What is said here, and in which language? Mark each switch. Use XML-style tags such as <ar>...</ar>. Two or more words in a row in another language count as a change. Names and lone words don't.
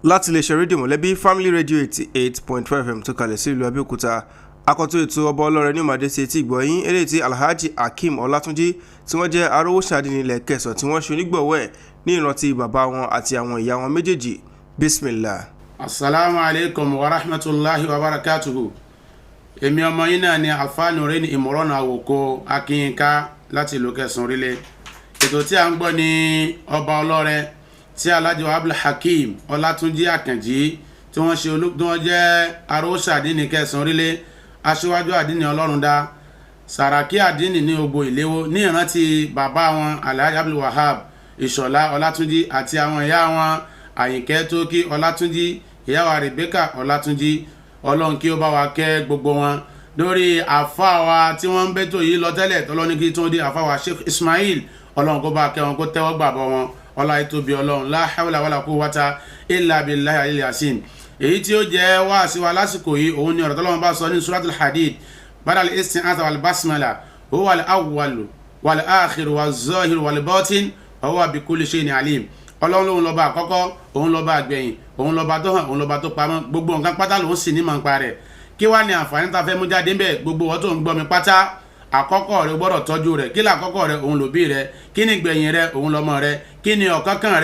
<yo>láti lè ṣe rédíò mọ̀lẹ́bí</yo> <en>family radio</en> <yo>88.5 FM tó kalẹ̀ sí ìlú Abẹ́òkúta. Akọ́tún ètò ọba ọlọ́rẹ ní ìmọ̀dé sí etí ìgbọ̀yìn eléyìí tí Alhaji Akeem Olatunji tí wọ́n jẹ́ Arowo Adinni ilẹ̀ Kẹsàn tí wọ́n ṣe onígbọ̀wọ́ ẹ̀ ní ìrántí bàbá wọn àti àwọn ìyá wọn méjèèjì. Bismillah.</yo> <ar>السلام عليكم ورحمة الله وبركاته.</ar> <yo>Èmi ọmọ yín náà ni Alfanurin Ìmọ̀ràn Àwòkọ Akínyínká láti ìlú Kẹsàn orílẹ̀. Ètò tí a ń gbọ́ ní ọba ọlọ́rẹ tí Alhaji Akeem Olatunji Àkànjí tí wọ́n ṣe olùdó jẹ́ Arowo Adinni Kẹsàn orílẹ̀, aṣíwájú Adinni ọlọ́run dá, Sàràkí Adinni ní Ògbò Ìléwó ní ìrántí bàbá wọn Alhaji Ìṣọ̀lá Olatunji àti àwọn ìyá wọn Àyìnkẹ́ Tókí Olatunji, ìyá wa Rebecca Olatunji. Ọlọ́run kí ó bá wa kẹ́ gbogbo wọn lórí àfáà wa tí wọ́n ń bẹ́tò yìí lọ tẹ́lẹ̀ tọ́lọ́ní kí tó dé àfáà wa Sheikh Ismail. Ọlọ́run kó bá kẹ́ wọn kó tẹ́wọ́ gbàbọ̀ wọn ọlá ìtóbi Ọlọ́run</yo> <ar>لا حول ولا قوة إلا بالله العلي ياسين.</ar> <yo>Èyí tí ó jẹ́ wá sí wa lásìkò yìí òun ni ọ̀rọ̀ tọ́lọ́run bá sọ ní</yo> <ar>سورة الحديد بعد الاستعاذة والبسملة هو الأول والآخر والظاهر والباطن وهو بكل شيء عليم.</ar> <yo>Ọlọ́run lòun lọ́ba àkọ́kọ́, òun lọ́ba àgbẹ̀yìn, òun lọ́ba tó hàn, òun lọ́ba tó pamọ́, gbogbo nǹkan pátá lòun sì ní mọ̀ nípa rẹ̀. Kí wá ní àǹfààní tá a fẹ́ mú jáde ń bẹ̀? Gbogbo wọn tó ń gbọ́ mi pátá, àkọ́kọ́ rẹ̀ gbọ́dọ̀ tọ́jú rẹ̀. Kí làkọ́kọ́ rẹ̀? Òun lòbí rẹ̀. Kí ni gbẹ̀yìn rẹ̀? Òun lọ́mọ rẹ̀. Kí ni ọ̀kánkán rẹ̀?</yo>